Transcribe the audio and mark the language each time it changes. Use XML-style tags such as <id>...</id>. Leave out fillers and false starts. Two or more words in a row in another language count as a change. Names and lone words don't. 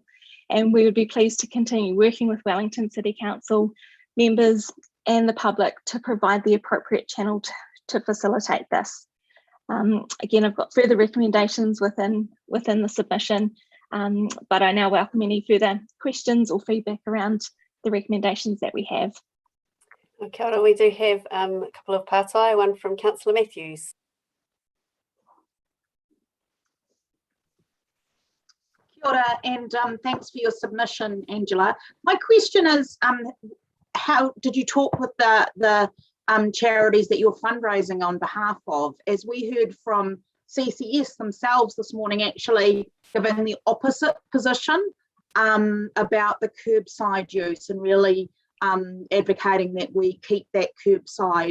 <en>And we would be pleased to continue working with Wellington City Council members and the public to provide the appropriate channel to facilitate this. Again, I've got further recommendations within the submission, but I now welcome any further questions or feedback around the recommendations that we have.</en> <mi>Kia ora,</mi> <en>we do have a couple of pātai, one from Councillor Matthews.</en> <mi>Kia ora,</mi> <en>and thanks for your submission, Angela. My question is, how did you talk with the charities that you're fundraising on behalf of? As we heard from CCS themselves this morning, actually giving the opposite position about the curbside use and really advocating that we keep that curbside.</en>